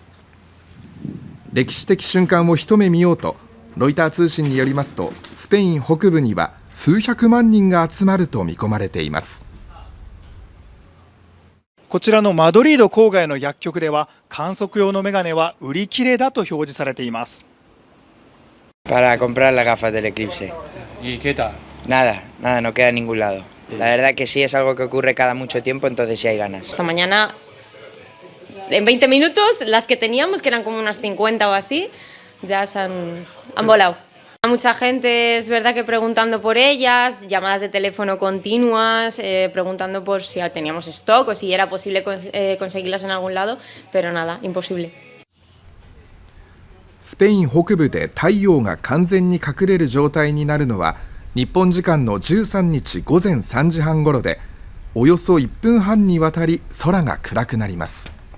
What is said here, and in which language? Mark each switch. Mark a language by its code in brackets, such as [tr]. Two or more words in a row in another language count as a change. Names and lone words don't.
[ja] 歴史的瞬間を一目見ようと、ロイター通信によりますと、スペイン北部には数百万人が集まると見込まれています。こちらのマドリード郊外の薬局では、観測用のメガネは売り切れだと表示されています。 [es] Para comprar las gafas del eclipse. ¿Y qué tal? Nada, no queda en ningún lado. La verdad que sí es algo que ocurre cada mucho tiempo, entonces sí hay ganas. Esta mañana, en 20 minutos, las que teníamos, que eran como unas 50 o así, ya se han volado. Hay mucha gente, es verdad que preguntando por ellas, llamadas de teléfono continuas, preguntando por si teníamos stock o si era posible conseguirlas en algún lado, pero nada, imposible. [ja] スペイン北部で太陽が完全に隠れる状態になるのは、日本時間の13日午前3時半ごろで、およそ1分半にわたり空が暗くなります。